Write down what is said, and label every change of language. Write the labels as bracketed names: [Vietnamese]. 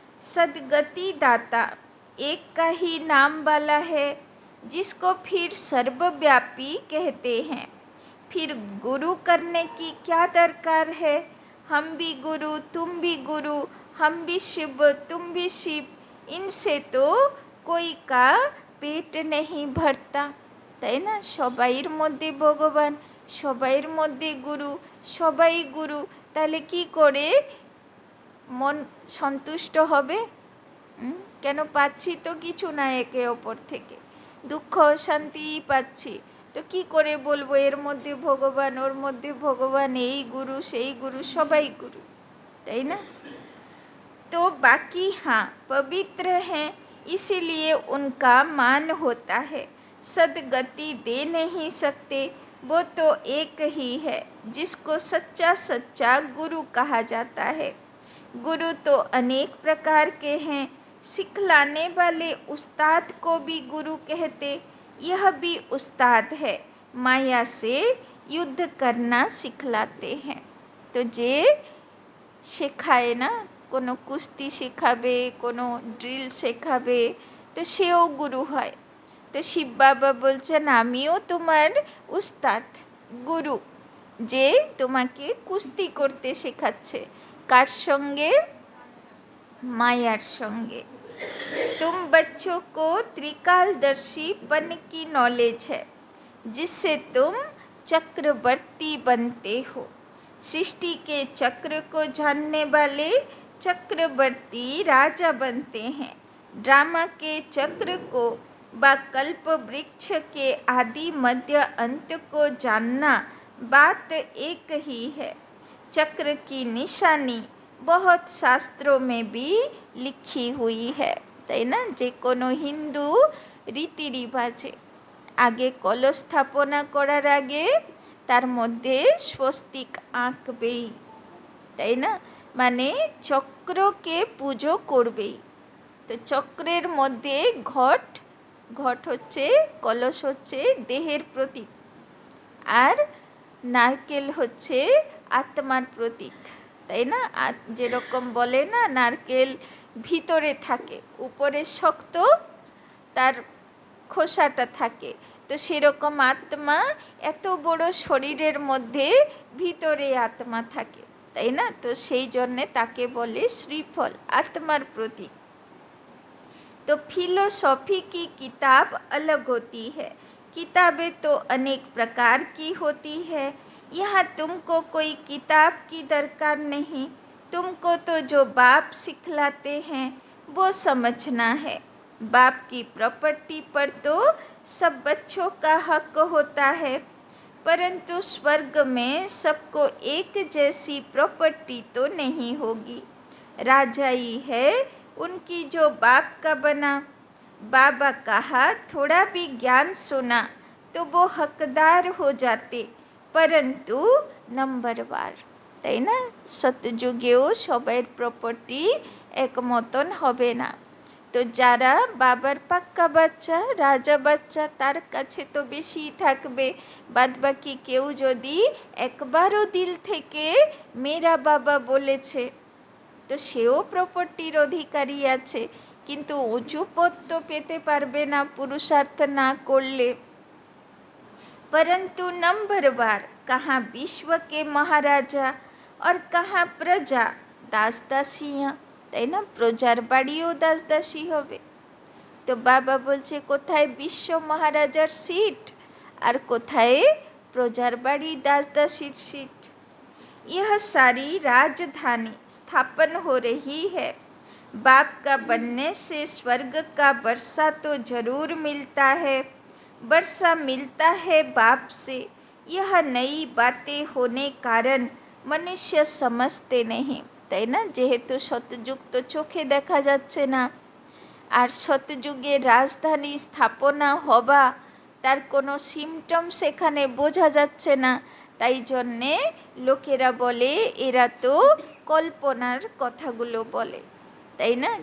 [Hindi] सद्गति दाता एक का ही नाम वाला है, जिसको फिर सर्वव्यापी कहते हैं। फिर गुरु करने की क्या दरकार है। हम भी गुरु, तुम भी गुरु, हम भी शिव, तुम भी शिव, इनसे तो कोई का पेट नहीं भरता, [Bangla] তাই না? সবাইয়ের মধ্যে ভগবান, সবাইয়ের মধ্যে গুরু, সবাই গুরু, তাহলে কি করে মন সন্তুষ্ট হবে? কেন পাচ্ছি তো কিছু না একে অপর থেকে, দুঃখ শান্তি পাচ্ছি, তো কি করে বলবো এর মধ্যে ভগবান, ওর মধ্যে ভগবান, এই গুরু সেই গুরু, সবাই গুরু, তাই না? [Hindi] तो बाकी हाँ पवित्र हैं, इसीलिए उनका मान होता है। सद्गति दे नहीं सकते, वो तो एक ही है जिसको सच्चा सच्चा गुरु कहा जाता है। गुरु तो अनेक प्रकार के हैं। सिखलाने वाले उस्ताद को भी गुरु कहते, यह भी उस्ताद है, माया से युद्ध करना सिखलाते हैं। तो जे [Bangla] শেখায় না, কোনো কুস্তি শেখাবে, কোনো ড্রিল শেখাবে, তো সেও গুরু হয়। তো শিব বাবা বলছেন আমিও তোমার উস্তাদ, গুরু, যে তোমাকে কুস্তি করতে শেখাচ্ছে। কার সঙ্গে? মায়ার সঙ্গে। [Hindi] तुम बच्चों को त्रिकालदर्शीपन की नॉलेज है, जिससे तुम चक्रवर्ती बनते हो। सृष्टि के चक्र को जानने वाले चक्रवर्ती राजा बनते हैं। ड्रामा के चक्र को व कल्प वृक्ष के आदि मध्य अंत को जानना बात एक ही है। चक्र की निशानी बहुत शास्त्रों में भी लिखी हुई है, [Bangla] তাই না? যে কোনো হিন্দু রীতি রিবাজে আগে কলস স্থাপনা করার আগে তার মধ্যে স্বস্তিক আঁকবেই, তাই না? মানে চক্রকে পুজো করবেই। তো চক্রের মধ্যে ঘট, ঘট হচ্ছে, কলস হচ্ছে দেহের প্রতীক, আর নারকেল হচ্ছে আত্মার প্রতীক, তাই না? আর যেরকম বলে না নারকেল ভিতরে থাকে, উপরে শক্ত, তার খোসাটা থাকে, তো সেরকম আত্মা এত বড় শরীরের মধ্যে ভিতরে আত্মা থাকে, তাই না? তো সেই জন্যে তাকে বলে শ্রীফল, আত্মার প্রতীক। [Hindi] तो फिलोसॉफी की किताब अलग होती है। किताबें तो अनेक प्रकार की होती है। यहाँ तुमको कोई किताब की दरकार नहीं, तुमको तो जो बाप सिखलाते हैं वो समझना है। बाप की प्रॉपर्टी पर तो सब बच्चों का हक होता है, परंतु स्वर्ग में सबको एक जैसी प्रॉपर्टी तो नहीं होगी। राजा ही है उनकी जो बाप का बना। बाबा कहा थोड़ा भी ज्ञान सुना तो वो हकदार हो जाते, परंतु नंबरवार, [Bangla] তাই না? সত্যযুগেও সবার প্রপার্টি এক মতন হবে না। তো যারা বাবার পাক্কা বাচ্চা, রাজা বাচ্চা, তার কাছে তো বেশি থাকবে। বাদবাকি কেউ যদি একবারও দিল থেকে মেরা বাবা বলেছে, তো সেও প্রপার্টির অধিকারী আছে, কিন্তু উঁচু পদ তো পেতে পারবে না পুরুষার্থ না করলে। [Hindi] परंतु नंबरवार कहाँ विश्व के महाराजा और कहाँ प्रजा दास दासियाँ, [Bangla] তাই না? প্রজার বাড়িও দাস দাসী হবে। তো বাবা বলছে কোথায় বিশ্ব মহারাজার সিট আর কোথায় প্রজার বাড়ি দাস দাসীর সিট। [Hindi] यह सारी राजधानी स्थापन हो रही है। बाप का बनने से स्वर्ग का वर्षा तो जरूर मिलता है, वर्षा मिलता है बाप से। यह नई बातें होने कारण मनुष्य समझते नहीं, [Bangla] তাই না? যেহেতু সত্যযুগ তো চোখে দেখা যাচ্ছে না, আর সত্যযুগে রাজধানী স্থাপনা হবা তার কোনো সিমটমস এখানে বোঝা যাচ্ছে না, তাই জন্যে লোকেরা বলে এরা তো কল্পনার কথাগুলো বলে, তাই না?